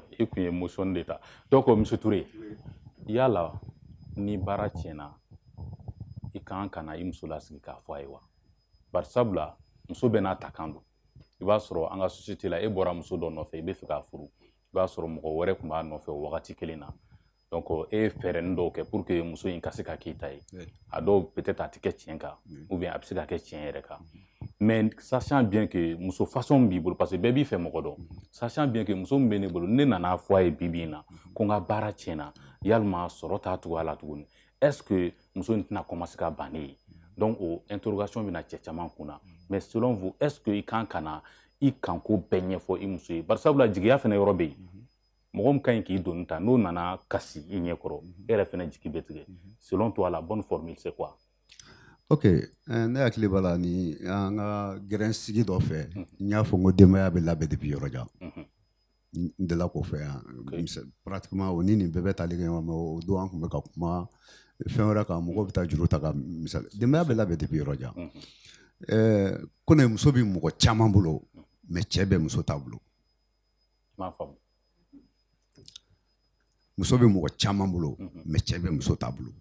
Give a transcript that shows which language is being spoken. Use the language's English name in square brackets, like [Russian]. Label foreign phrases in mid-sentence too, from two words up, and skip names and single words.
[Bambara] i kun ye motion de ta donc monsieur Touré yala ni baara tiɲɛna i kan ka na i muso lasigi k'a fɔ a ye wa bari sabula muso bɛ n'a ta kan don i b'a sɔrɔ an ka société la e bɔra muso dɔ nɔfɛ i bɛ fɛ k'a furu i b'a sɔrɔ mɔgɔ wɛrɛ tun b'a nɔfɛ o wagati kelen na donc e ye fɛɛrɛnin dɔw kɛ [French] pour que [Bambara] muso in ka se ka k'i ta ye a dɔw peut-être a tɛ kɛ tiɲɛ kan [French] ou bien [Bambara] a bɛ se ka kɛ tiɲɛ yɛrɛ kan [French] mais sachant bien que [Bambara] muso façon b'i bolo [French] parce que [Bambara] bɛɛ b'i fɛ mɔgɔ dɔn [French] sachant bien que [Bambara] muso min bɛ ne bolo ne nana fɔ a ye bi in na ko n ka baara tiɲɛna yalima sɔrɔ t'a cogoya la tuguni [French] est-ce que [Bambara] muso in tɛna commencer ka ban ne ye donc o interrogation bɛna cɛ caman kunna [French] mais selon vous est-ce que [Bambara] i kan ka na i kanko bɛɛ ɲɛfɔ i muso ye bari sabula jigiya fɛnɛ yɔrɔ bɛ yen mɔgɔ min ka ɲi k'i donni ta n'o nana kasi i ɲɛkɔrɔ e yɛrɛ fɛnɛ jigi bɛ tigɛ [French] selon toi la bonne formule c'est quoi? [Bambara] Ok, ne hakili b'a la ni an ka gɛrɛn sigi dɔ fɛ n y'a fɔ n ko denbaya bɛ labɛn depuis yɔrɔ jan n delila k'o fɛ yan pratiquement o ni nin bɛɛ bɛ tali kɛ ɲɔgɔn mais o don an tun bɛ ka kuma fɛn wɛrɛ kan mɔgɔw bɛ taa juru ta ka misali denbaya bɛ labɛn depuis yɔrɔ jan ko ne muso bɛ mɔgɔ caman bolo mais cɛ bɛ muso t'a bolo muso bɛ mɔgɔ caman bolo mais cɛ bɛ muso t'a bolo